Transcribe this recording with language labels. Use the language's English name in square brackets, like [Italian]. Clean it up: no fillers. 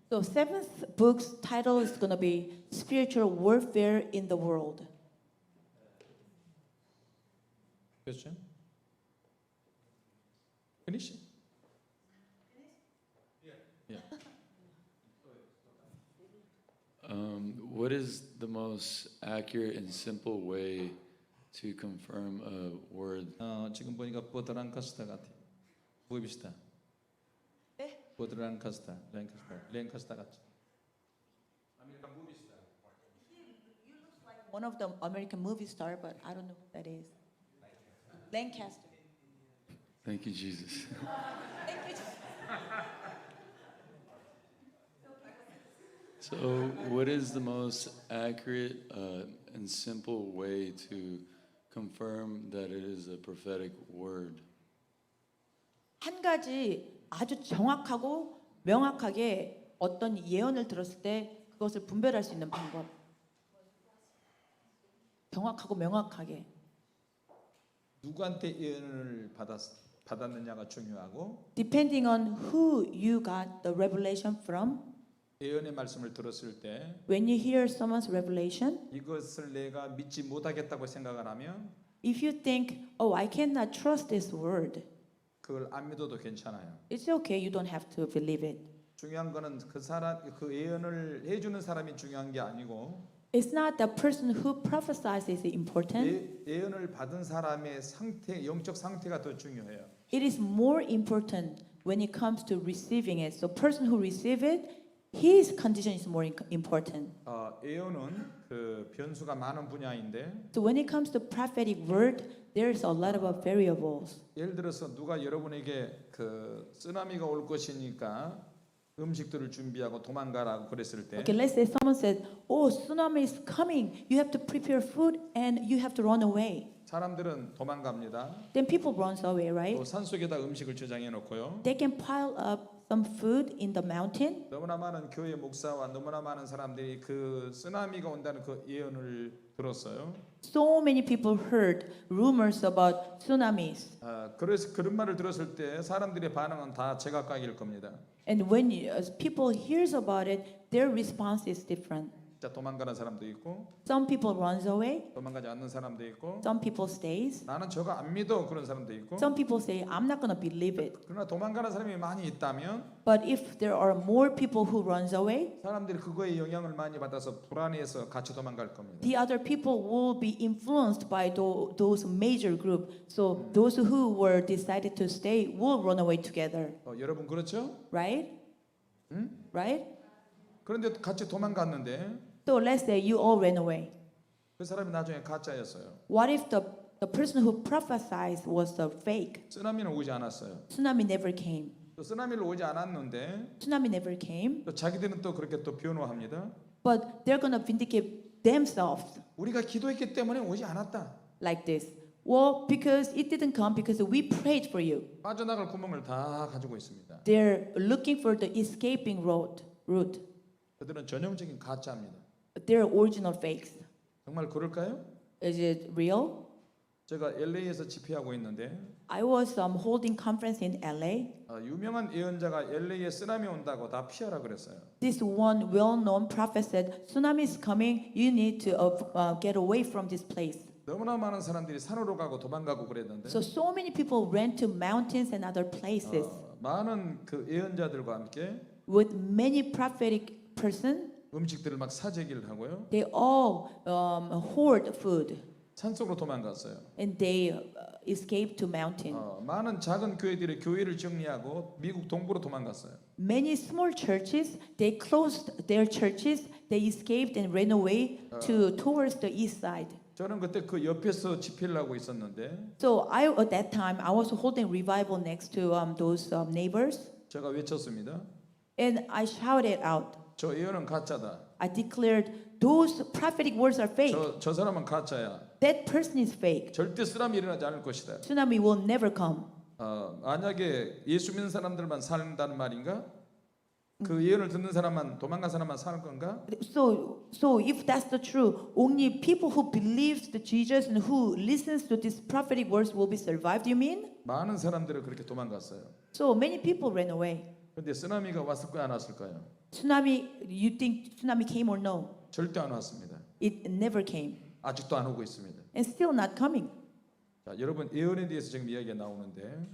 [English] So 7th book's title is gonna be Spiritual Warfare in the World. [Korean] 그렇죠? [English] Finish? Yeah. What is the most accurate and simple way to confirm a word? [Korean] 지금 보니까 보드란카스타 같아요. 보이시다. 네? 보드란카스타, 랭카스타 같죠. [English] One of the American movie star, but I don't know who that is. Lancaster. Thank you, Jesus. Thank you. So, what is the most accurate and simple way to confirm that it is a prophetic word? [Korean] 한 가지 아주 정확하고 명확하게 어떤 예언을 들었을 때 그것을 분별할 수 있는 방법. 정확하고 명확하게. 누구한테 예언을 받았느냐가 중요하고 [English] Depending on who you got the revelation from, [Korean] 예언의 말씀을 들었을 때 [English] when you hear someone's revelation, [Korean] 이것을 내가 믿지 못하겠다고 생각을 하면 [English] if you think, oh, I cannot trust this word, [Korean] 그걸 안 믿어도 괜찮아요. [English] it's okay, you don't have to believe it. [Korean] 중요한 거는 그 예언을 해주는 사람이 중요한 게 아니고 [English] It's not the person who prophesies is important. [Korean] 예언을 받은 사람의 상태, 영적 상태가 더 중요해요. [English] It is more important when it comes to receiving it. So person who receive it, his condition is more important. [Korean] 예언은 그 변수가 많은 분야인데 [English] So when it comes to prophetic word, there's a lot of variables. [Korean] 예를 들어서 누가 여러분에게 그 쓰나미가 올 것이니까 음식들을 준비하고 도망가라고 그랬을 때 [English] Okay, let's say someone said, "Oh, tsunami is coming. You have to prepare food and you have to run away." [Korean] 사람들은 도망갑니다. [English] Then people run away, [Korean] 또 [English] right? [Korean] 산속에다 음식을 저장해 놓고요. [English] They can pile up some food in the mountain. [Korean] 너무나 많은 교회 목사와 너무나 많은 사람들이 그 쓰나미가 온다는 그 예언을 들었어요. [English] So many people heard rumors about tsunamis. [Korean] 그래서 그런 말을 들었을 때 사람들의 반응은 다 제각각일 겁니다. [English] And when as people hears about it, their response is different. [Korean] 자, 도망가는 사람도 있고 [English] Some people runs away, [Korean] 도망가지 않는 사람도 있고 [English] some people stays. [Korean] 나는 저거 안 믿어 그런 사람도 있고 [English] Some people say, I'm not gonna believe it. [Korean] 그러나 도망가는 사람이 많이 있다면 [English] But if there are more people who runs away, [Korean] 사람들이 그거에 영향을 많이 받아서 불안해서 같이 도망갈 겁니다. [English] the other people will be influenced by those major group. So those who were decided to stay will run away together, [Korean] 여러분 그렇죠? [English] right? Right? [Korean] 그런데 같이 도망갔는데 [English] So let's say you all ran away. [Korean] 그 사람이 나중에 가짜였어요. [English] What if the person who prophesied was the fake? [Korean] 쓰나미는 오지 않았어요. [English] Tsunami never came. [Korean] 또 쓰나미를 오지 않았는데 [English] Tsunami never came. [Korean] 또 자기들은 또 그렇게 또 변호합니다. [English] But they're gonna vindicate themselves [Korean] 우리가 기도했기 때문에 오지 않았다. [English] like this. Well, because it didn't come because we prayed for you. [Korean] 빠져나갈 구멍을 다 가지고 있습니다. [English] They're looking for the escaping route. [Korean] 그들은 전형적인 가짜입니다. [English] They're original fakes. [Korean] 정말 그럴까요? [English] Is it real? [Korean] 제가 LA에서 집회하고 있는데 [English] I was holding conference in LA. [Korean] 유명한 예언자가 LA에 쓰나미 온다고 다 피하라 그랬어요. [English] This one well-known prophet said, "Tsunami is coming. You need to get away from this place." [Korean] 너무나 많은 사람들이 산으로 가고 도망가고 그랬는데 [English] So many people ran to mountains and other places. [Korean] 많은 그 예언자들과 함께 [English] With many prophetic person, [Korean] 음식들을 막 사재기를 하고요. [English] they all hoard food. [Korean] 산속으로 도망갔어요. [English] and they escaped to mountain. [Korean] 많은 작은 교회들이 교회를 정리하고 미국 동부로 도망갔어요. [English] Many small churches, they closed their churches, they escaped and ran away to towards the east side. [Korean] 저는 그때 그 옆에서 집회를 하고 있었는데 [English] So at that time I was holding revival next to those neighbors, [Korean] 제가 외쳤습니다. [English] and I shouted out. [Korean] 저 예언은 가짜다. [English] I declared those prophetic words are fake. [Korean] 저 사람은 가짜야. [English] That person is fake. [Korean] 절대 쓰라미 일어나지 않을 것이다. [English] Tsunami will never come. [Korean] 만약에 예수 믿는 사람들만 산다는 말인가? 그 예언을 듣는 사람만 도망간 사람만 사는 건가? [English] So if that's the truth, only people who believes the Jesus and who listens to these prophetic words will be survived. You mean? [Korean] 많은 사람들은 그렇게 도망갔어요. [English] So many people ran away. [Korean] 근데 쓰나미가 왔을까요, 안 왔을까요? [English] Tsunami, you think tsunami came or no? [Korean] 절대 안 왔습니다. [English] It never came, [Korean] 아직도 안 오고 있습니다. [English] and still not coming. [Korean] 자, 여러분 예언에 대해서 지금 이야기가 나오는데